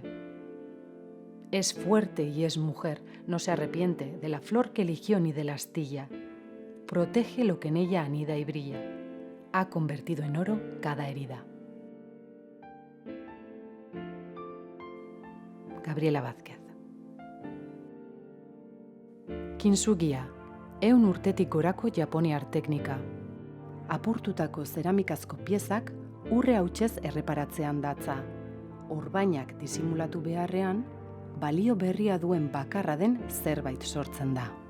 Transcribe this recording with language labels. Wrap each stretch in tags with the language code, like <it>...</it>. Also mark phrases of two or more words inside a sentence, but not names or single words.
<es>Es fuerte y es mujer, no se arrepiente de la flor que eligió ni de la astilla. Protege lo que en ella anida y brilla. Ha convertido en oro cada herida. Gabriela Vázquez.</es> <eu>Kintsugia, 100 urtetik gorako japoniar teknika. Apurtutako zeramikazko piezak urre hautsez erreparatzean datza. Orbainak disimulatu beharrean, balio berria duen bakarra den zerbait sortzen da.</eu>